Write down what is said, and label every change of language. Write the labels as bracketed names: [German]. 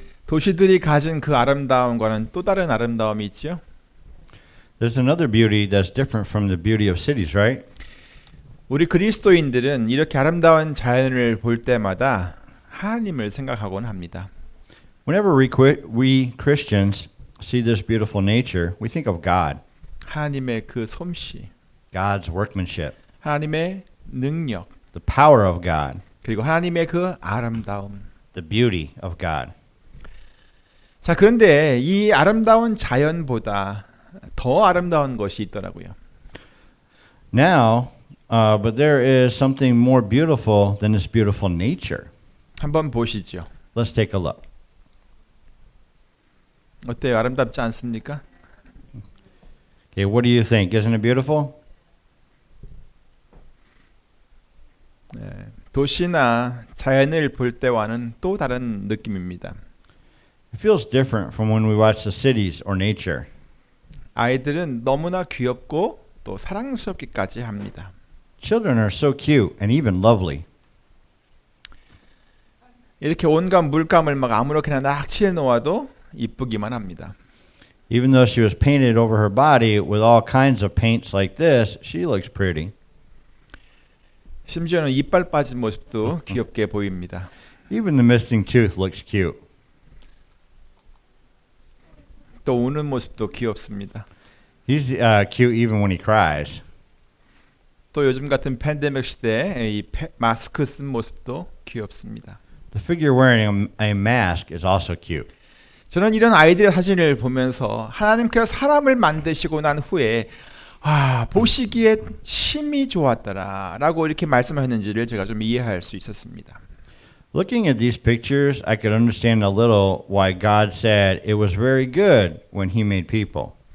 [Korean] 도시들이 가진 그 아름다움과는 또 다른 아름다움이 있죠? [English] There's another beauty that's different from the beauty of cities, right? [Korean] 우리 그리스도인들은 이렇게 아름다운 자연을 볼 때마다 하나님을 생각하곤 합니다. [English] Whenever we Christians see this beautiful nature, we think of God, [Korean] 하나님의 그 솜씨, [English] God's workmanship, [Korean] 하나님의 능력, [English] the power of God, [Korean] 그리고 하나님의 그 아름다움. [English] the beauty of God. [Korean] 자, 그런데 이 아름다운 자연보다 더 아름다운 것이 있더라고요. [English] Now, but there is something more beautiful than this beautiful nature. [Korean] 한번 보시죠. [English] Let's take a look. [Korean] 어때요? 아름답지 않습니까? [English] Okay, what do you think? Isn't it beautiful? [Korean] 네, 도시나 자연을 볼 때와는 또 다른 느낌입니다. [English] It feels different from when we watch the cities or nature. [Korean] 아이들은 너무나 귀엽고 또 사랑스럽기까지 합니다. [English] Children are so cute and even lovely. [Korean] 이렇게 온갖 물감을 막 아무렇게나 막 칠해 놓아도 이쁘기만 합니다. [English] Even though she was painted over her body with all kinds of paints like this, she looks pretty. [Korean] 심지어는 이빨 빠진 모습도 귀엽게 보입니다. [English] Even the missing tooth looks cute. [Korean] 또 우는 모습도 귀엽습니다. [English] He's cute even when he cries. [Korean] 또 요즘 같은 팬데믹 시대에 이 마스크 쓴 모습도 귀엽습니다. [English] The figure wearing a mask is also cute. [Korean] 저는 이런 아이들의 사진을 보면서 하나님께서 사람을 만드시고 난 후에 보시기에 심히 좋았더라 라고 이렇게 말씀하셨는지를 제가 좀 이해할 수 있었습니다. [English] Looking at these pictures, I could understand a little why God said it was very good when he made people.